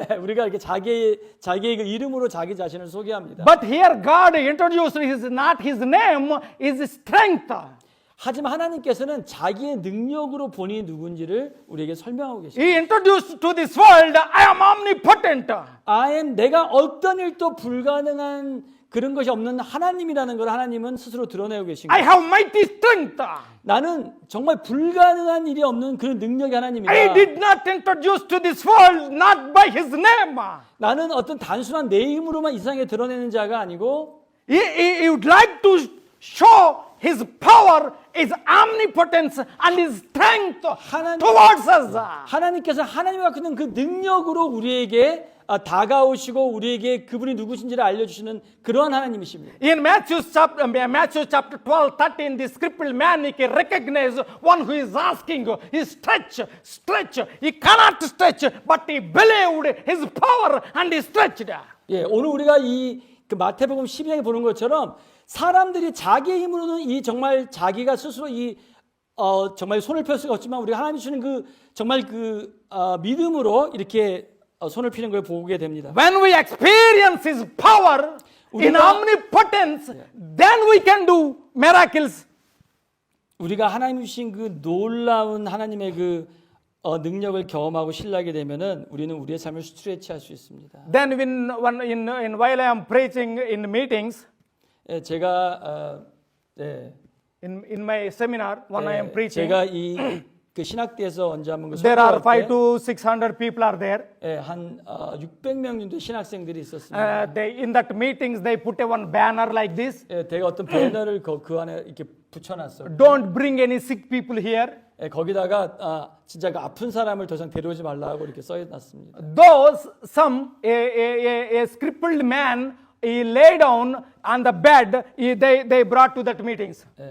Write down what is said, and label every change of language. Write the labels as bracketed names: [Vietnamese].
[Korean] 우리가 이렇게 자기의 그 이름으로 자기 자신을 소개합니다. [English] But here God introduced not his name, is strength. [Korean] 하지만 하나님께서는 자기의 능력으로 본인이 누군지를 우리에게 설명하고 계십니다. [English] He introduced to this world, I am omnipotent. I am [Korean] 내가 어떤 일도 불가능한 그런 것이 없는 하나님이라는 걸 하나님은 스스로 드러내고 계신 [English] I have mighty strength. [Korean] 나는 정말 불가능한 일이 없는 그런 능력의 하나님이다. [English] I did not introduce to this world not by his name. [Korean] 나는 어떤 단순한 내 힘으로만 이 세상에 드러내는 자가 아니고 [English] He would like to show his power, his omnipotence, and his strength towards us. [Korean] 하나님께서 하나님이 갖고 있는 그 능력으로 우리에게 다가오시고 우리에게 그분이 누구신지를 알려주시는 그러한 하나님이십니다. [English] In Matthew chapter 12, 13, the scriptural man he can recognize one who is asking, he stretch. He cannot stretch, but he believed his power and he stretched. [Korean] 오늘 우리가 그 마태복음 12장에 보는 것처럼 사람들이 자기의 힘으로는 이 정말 자기가 스스로 정말 손을 펼 수가 없지만 우리가 하나님이 주는 그 정말 믿음으로 이렇게 손을 피는 걸 보게 됩니다. [English] When we experience his power in omnipotence, then we can do miracles. [Korean] 우리가 하나님이 주신 그 놀라운 하나님의 그 능력을 경험하고 신뢰하게 되면은 우리는 우리의 삶을 스트레치할 수 있습니다. [English] Then while I am preaching in meetings, [Korean] 제가 [English] in my seminar, when I am preaching, [Korean] 제가 그 신학대에서 언제 한번 [English] there are 500 to 600 people are there. [Korean] 한 600명 정도 신학생들이 있었습니다. [English] In that meetings, they put one banner like this. [Korean] 제가 어떤 배너를 그 안에 이렇게 붙여놨어요. [English] Don't bring any sick people here. [Korean] 거기다가 진짜 그 아픈 사람을 더 이상 데려오지 말라고 이렇게 써놨습니다. [English] Those a crippled man he lay down on the bed. They brought to that meetings.